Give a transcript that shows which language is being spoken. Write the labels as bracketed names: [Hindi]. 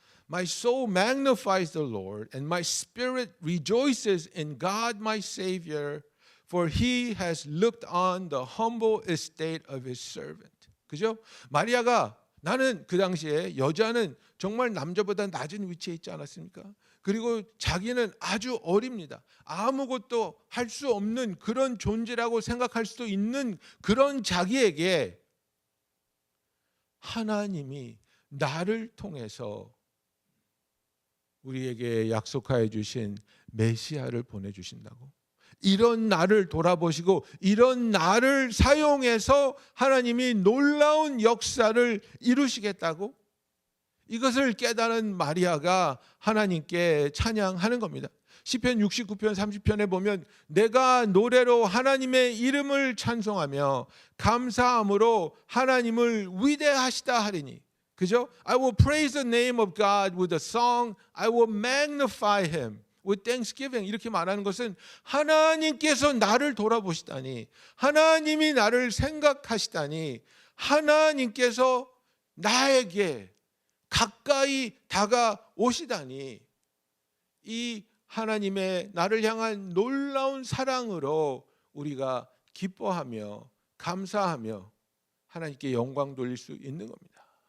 [English] My soul magnifies the Lord and my spirit rejoices in God my Savior, for he has looked on the humble estate of his servant. [Korean] 그죠? 마리아가, 나는 그 당시에 여자는 정말 남자보다 낮은 위치에 있지 않았습니까? 그리고 자기는 아주 어립니다. 아무것도 할 수 없는 그런 존재라고 생각할 수도 있는 그런 자기에게 하나님이 나를 통해서 우리에게 약속하여 주신 메시아를 보내주신다고, 이런 나를 돌아보시고 이런 나를 사용해서 하나님이 놀라운 역사를 이루시겠다고, 이것을 깨달은 마리아가 하나님께 찬양하는 겁니다. 시편 69편 30편에 보면 내가 노래로 하나님의 이름을 찬송하며 감사함으로 하나님을 위대하시다 하리니, 그죠? [English] I will praise the name of God with a song. I will magnify him with thanksgiving. [Korean] 이렇게 말하는 것은 하나님께서 나를 돌아보시다니, 하나님이 나를 생각하시다니, 하나님께서 나에게 가까이 다가오시다니, 이 하나님의 나를 향한 놀라운 사랑으로 우리가 기뻐하며 감사하며 하나님께 영광 돌릴 수 있는 겁니다.